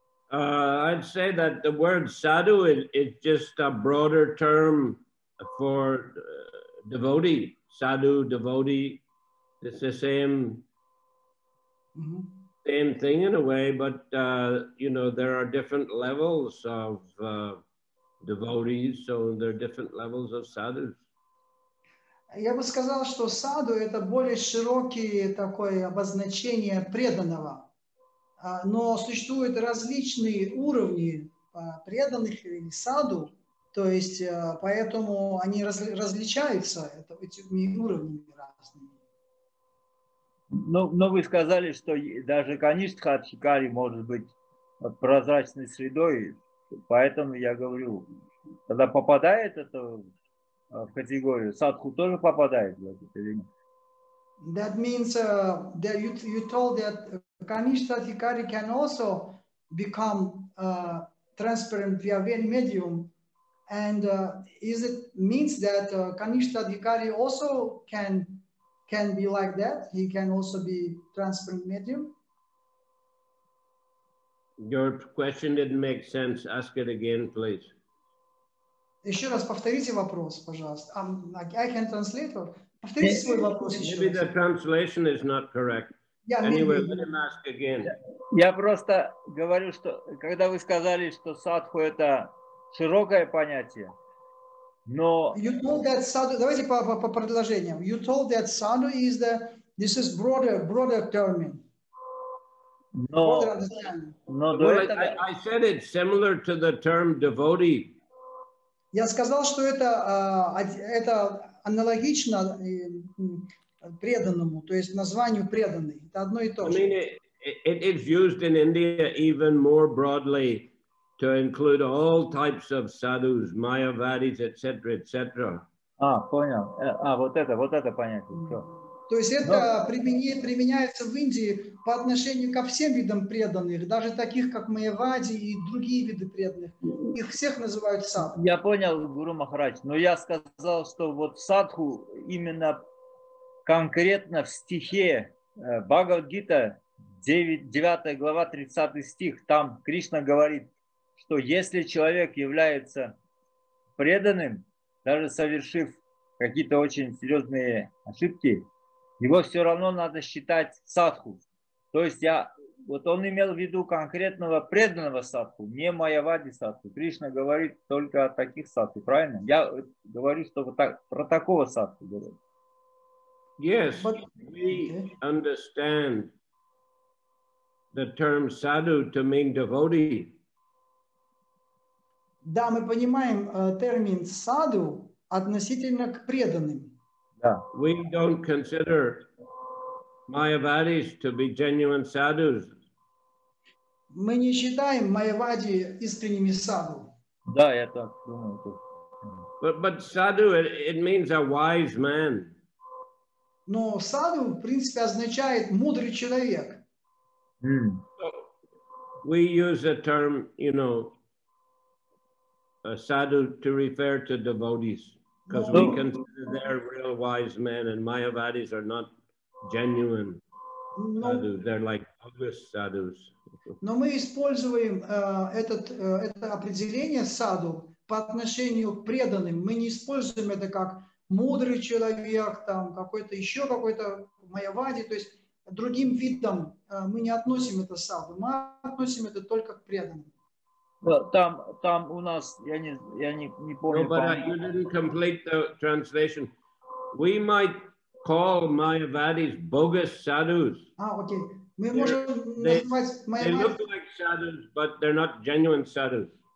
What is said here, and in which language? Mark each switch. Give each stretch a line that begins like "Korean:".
English: I'd say that the word sadhu is just a broader term for devotee. Sadhu, devotee, it's the same thing in a way, but there are different levels of devotees, so there are different levels of sadhus.
Russian: Я бы сказал, что саду это более широкое такое обозначение преданного, но существуют различные уровни преданных или саду, то есть поэтому они различаются этими уровнями разными. Но вы сказали, что даже Каништха Адхикари может быть прозрачной средой, поэтому я говорю, когда попадает это в категорию, садху тоже попадает в это или нет?
English: That means that you told that Kanishta Adhikari can also become transparent via medium, and is it means that Kanishta Adhikari also can be like that? He can also be transparent medium? Your question didn't make sense. Ask it again, please.
Russian: Еще раз повторите вопрос, пожалуйста.
English: I can translate.
Russian: Повторите свой вопрос еще
English: Maybe
Russian: раз.
English: the translation is not correct. Anyway, let him ask again.
Russian: Я просто говорю, что когда вы сказали, что садху это широкое понятие, но...
English: You told that sadhu,
Russian: давайте по предложениям.
English: You told that sadhu is this is broader term.
Russian: Но
English: well, I said it's similar to the term devotee.
Russian: Я сказал, что это аналогично преданному, то есть названию преданный. Это одно и то же. I mean, it is used in India even more broadly to include all types of sadhus, mayavadis, etc., etc. Понял. Вот это понятие. Все. То есть это применяется в Индии по отношению ко всем видам преданных, даже таких, как майявади и другие виды преданных. Их всех называют садху. Я понял, Гуру Махарадж, но я сказал, что вот садху именно конкретно в стихе Бхагават-гита, 9 глава, 30 стих, там Кришна говорит, что если человек является преданным, даже совершив какие-то очень серьезные ошибки, его все равно надо считать садху. То есть вот он имел в виду конкретного преданного садху, не майявади садху. Кришна говорит только о таких садху, правильно? Я говорю, что вот так, про такого садху говорю.
English: Yes, we understand the term sadhu to mean devotee.
Russian: Да, мы понимаем термин саду относительно к преданным.
English: We don't consider mayavadis to be genuine sadhus.
Russian: Мы не считаем майявади искренними саду. Да, я так думаю.
English: But sadhu, it means a wise man.
Russian: Но саду, в принципе, означает мудрый человек.
English: So we use the term, sadhu to refer to devotees. Because we consider they're real wise men and mayavadis are not genuine. sadhus. They're like bogus sadhus.
Russian: Но мы используем это определение саду по отношению к преданным. Мы не используем это как мудрый человек, там какой-то еще какой-то майявади, то есть другим видом мы не относим это саду, мы относим это только к преданным. Там у нас, я не помню.
English: No, but you didn't complete the translation. We might call Mayavadis bogus sadhus.
Russian: Окей. Мы можем называть
English: They look like sadhus, but they're not genuine sadhus.